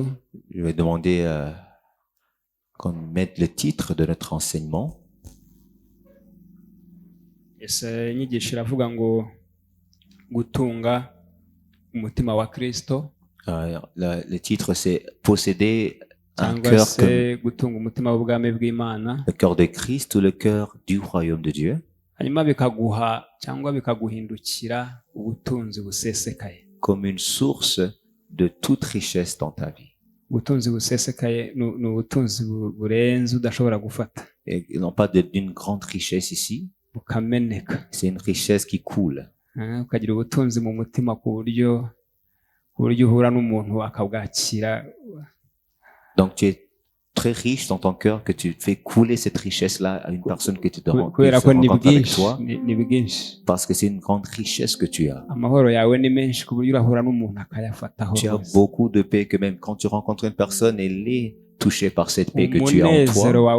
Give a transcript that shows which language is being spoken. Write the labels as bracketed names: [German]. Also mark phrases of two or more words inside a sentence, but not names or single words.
[French] Je vais demander qu'on mette le titre de notre enseignement. [Kinyarwanda] Inyigisho iravuga ngo gutunga umutima wa Kristo. [French] Le titre c'est posséder un [Kinyarwanda] cyangwa [French] cœur [Kinyarwanda] se [French] comme [Kinyarwanda] gutunga umutima w'ubwami bw'Imana. [French] le cœur de Christ ou le cœur du royaume de Dieu. [Kinyarwanda] hanyuma bikaguha cyangwa bikaguhindukira ubutunzi busesekaye. [French] Comme une source de toute richesse dans ta vie. [Kinyarwanda] ubutunzi busesekaye ni ubutunzi burenze udashobora gufata. [French] Et non pas d'une grande richesse ici. [Kinyarwanda] Bukameneka. [French] C'est une richesse qui coule. [Kinyarwanda] Ukagira ubutunzi mu mutima ku buryo uhura n'umuntu akabwakira. [French] Donc tu es très riche dans ton cœur que tu fais couler cette richesse-là à une personne que tu te rencontres avec toi. Parce que c'est une grande richesse que tu as. Tu as beaucoup de paix que même quand tu rencontres une personne, elle est touchée par cette paix que tu as en toi.